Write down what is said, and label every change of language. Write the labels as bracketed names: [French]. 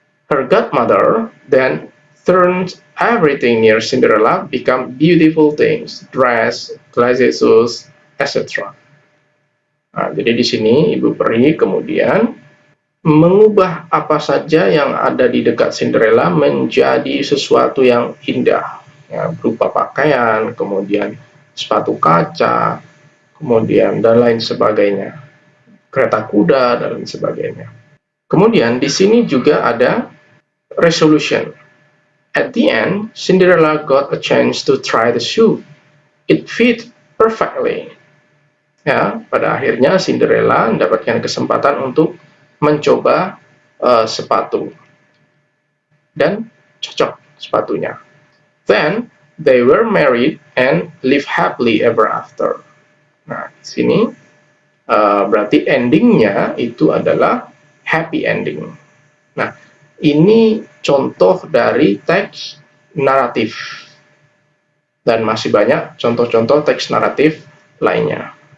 [English] Her godmother then turned everything near Cinderella become beautiful things, dress, glasses, shoes, etc. [Indonesian] Nah, jadi di sini Ibu Peri kemudian mengubah apa saja yang ada di dekat Cinderella menjadi sesuatu yang indah, ya, berupa pakaian, kemudian sepatu kaca, kemudian dan lain sebagainya, kereta kuda dan lain sebagainya. Kemudian di sini juga ada resolution. [English] At the end, Cinderella got a chance to try the shoe. It fit perfectly. [Indonesian] Ya, pada akhirnya Cinderella mendapatkan kesempatan untuk mencoba sepatu dan cocok sepatunya. [English] Then they were married and live happily ever after. [Indonesian] Nah, di sini berarti endingnya itu adalah happy ending. Nah, ini contoh dari teks naratif dan masih banyak contoh-contoh teks naratif lainnya.